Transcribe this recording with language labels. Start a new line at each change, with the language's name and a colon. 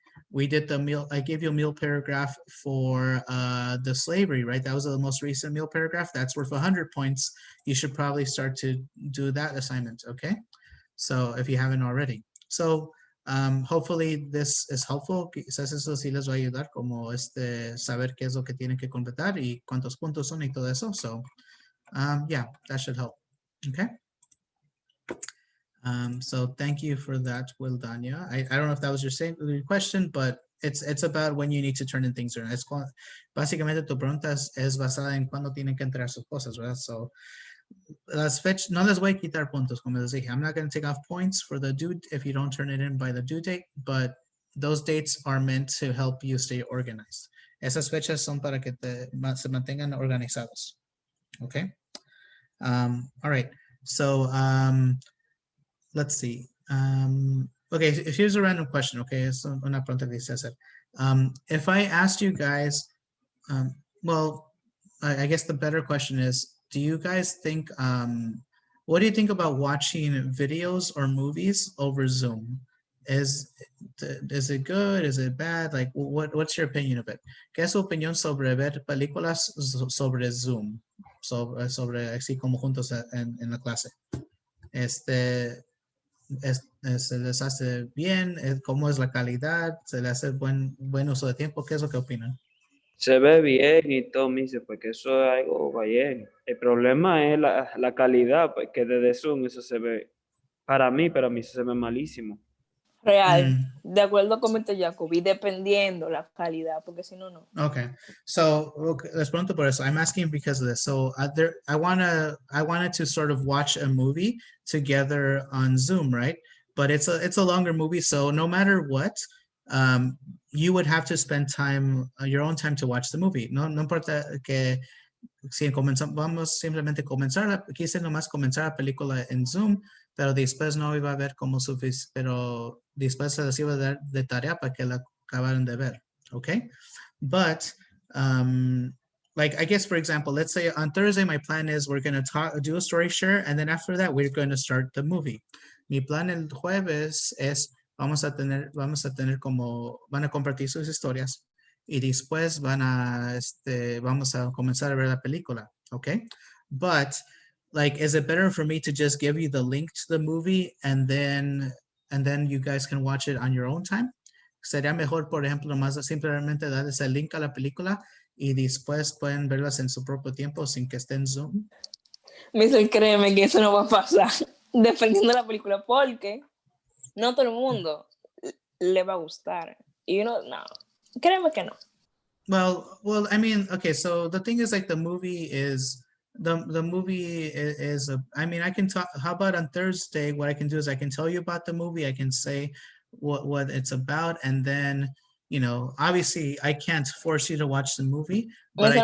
English: We did the meal, I gave you a meal paragraph for the slavery, right? That was the most recent meal paragraph. That's worth 100 points. You should probably start to do that assignment, okay? So if you haven't already. So hopefully this is helpful.
Spanish: Quizás eso sí les va a ayudar como saber qué es lo que tienen que completar y cuántos puntos son y todo eso.
English: So yeah, that should help. Okay. So thank you for that, Wildania. I don't know if that was your question, but it's about when you need to turn in things around.
Spanish: Básicamente tu pregunta es basada en cuándo tienen que entregar sus cosas, ¿verdad?
English: So
Spanish: las fechas, no les voy a quitar puntos, como les dije.
English: I'm not going to take off points for the due if you don't turn it in by the due date, but those dates are meant to help you stay organized.
Spanish: Esas fechas son para que se mantengan organizados.
English: Okay. All right. So let's see. Okay, here's a random question.
Spanish: Okay, es una pregunta que dice hacer.
English: If I asked you guys, well, I guess the better question is, do you guys think, what do you think about watching videos or movies over Zoom? Is it good? Is it bad? Like, what's your opinion of it?
Spanish: ¿Qué es su opinión sobre ver películas sobre Zoom? Sobre así como juntos en la clase. ¿Se les hace bien? ¿Cómo es la calidad? ¿Se le hace buen uso de tiempo? ¿Qué es lo que opinan? Se ve bien y todo, me dice, porque eso es algo bien. El problema es la calidad, porque desde Zoom eso se ve, para mí se ve malísimo. Real, de acuerdo con Mr. Jacobi, dependiendo la calidad, porque si no, no. Okay, so les pregunto por eso.
English: I'm asking because of this. So I wanted to sort of watch a movie together on Zoom, right? But it's a longer movie, so no matter what, you would have to spend time, your own time to watch the movie.
Spanish: No importa que si vamos simplemente quise nomás comenzar la película en Zoom, pero después no iba a ver como suficiente, pero después se les iba a dar de tarea para que la acabaran de ver, okay?
English: But, like, I guess, for example, let's say on Thursday, my plan is we're going to do a story share, and then after that, we're going to start the movie.
Spanish: Mi plan el jueves es, vamos a tener como, van a compartir sus historias, y después vamos a comenzar a ver la película, okay?
English: But, like, is it better for me to just give you the link to the movie and then you guys can watch it on your own time?
Spanish: Sería mejor, por ejemplo, más simplemente darles el link a la película y después pueden verlas en su propio tiempo sin que esté en Zoom. Mister, créeme que eso no va a pasar, dependiendo de la película, porque no todo el mundo le va a gustar. Y no, créeme que no.
English: Well, I mean, okay, so the thing is, like, the movie is the movie is I mean, I can talk, how about on Thursday, what I can do is I can tell you about the movie, I can say what it's about, and then, you know, obviously I can't force you to watch the movie, but I